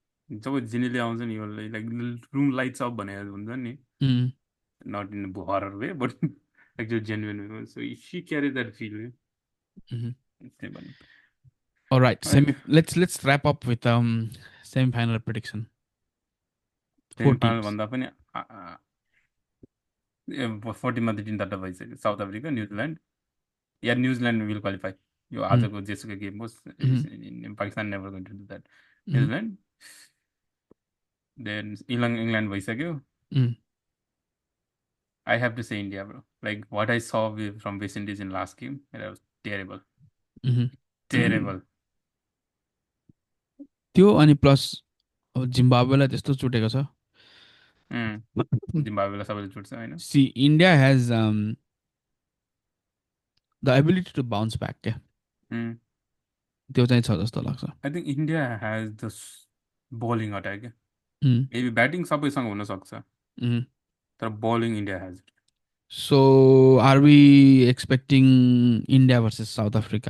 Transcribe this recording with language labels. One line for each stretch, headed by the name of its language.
Nepali: जब जिनीले आउँछ नि यो लाइक रुम लाइट्स अप भनेर हुन्छ नि, Mm,
English: not in a horror way, but actually genuine way. So she carried that feel. mhm.
Nepali: त्यही भन्नु।
English: All right,
Nepali: अनि
English: let's wrap up with semi-final prediction. Four
Nepali: semifinal
English: teams.
Nepali: भन्दा पनि 40 मध्ये 3 भइसक्यो, south Africa, New Zealand, yeah New Zealand
English: Will qualify.
Nepali: यो Mm, आजको जेसुकै गेम होस्, mhm,
English: Pakistan never going to do that. mhm,
Nepali: New Zealand, then England भइसक्यो। mm,
English: I have to say India, bro. Like what I saw from West Indies in last game, it was terrible. mhm. Terrible.
Nepali: त्यो अनि plus अब जिम्बाब्वेलाई त्यस्तो चुटेको छ। जिम्बाब्वेलाई सबैले छुट्छ होइन।
English: see India has the ability to bounce back क्या,
Nepali: त्यो चाहिँ छ जस्तो लाग्छ।
English: I think India has the bowling attack. Mm,
Nepali: maybe batting सबैसँग हुनसक्छ, mhm.
English: तर bowling India has. So are we expecting India versus South Africa